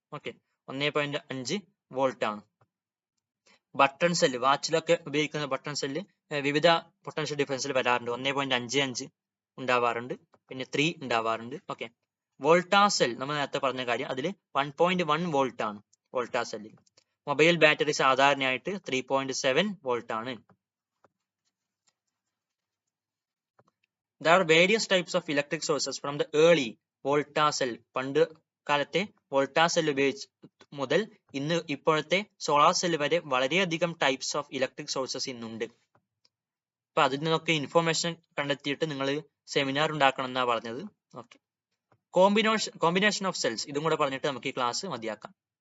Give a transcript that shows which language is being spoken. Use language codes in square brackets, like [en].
[ml] Okay, 1.5 volt ആണ്. Button cell, വാച്ചിലൊക്കെ ഉപയോഗിക്കുന്ന button cell വിവിധ പൊട്ടൻഷ്യൽ ഡിഫറൻസിൽ വരാറുണ്ട്. 1.55 ഉണ്ടാവാറുണ്ട്, പിന്നെ 3 ഉണ്ടാവാറുണ്ട്. ഓക്കെ, വോൾട്ടാ സെൽ നമ്മൾ നേരത്തെ പറഞ്ഞ കാര്യം, അതിൽ 1.1 വോൾട്ട് ആണ് വോൾട്ടാ സെല്ലിൽ. മൊബൈൽ ബാറ്ററി സാധാരണയായിട്ട് 3.7 വോൾട്ട് ആണ്. [en] There are various types of electric sources from the early volta cell. [ml] പണ്ട് കാലത്തെ വോൾട്ടാ സെൽ ഉപയോഗിച്ച് മുതൽ ഇപ്പോഴത്തെ സോളാർ സെൽ വരെ വളരെയധികം [en] types of electric sources [ml] ഇന്നുണ്ട്. അപ്പൊ അതിൽ നിന്നൊക്കെ ഇൻഫോർമേഷൻ കണ്ടെത്തിയിട്ട് നിങ്ങൾ സെമിനാർ ഉണ്ടാക്കണം എന്നാണ് പറഞ്ഞത്. ഓക്കെ, കോമ്പിനേഷൻ ഓഫ് സെൽസ്, ഇതും കൂടെ പറഞ്ഞിട്ട് നമുക്ക് ഈ ക്ലാസ് മതിയാക്കാം.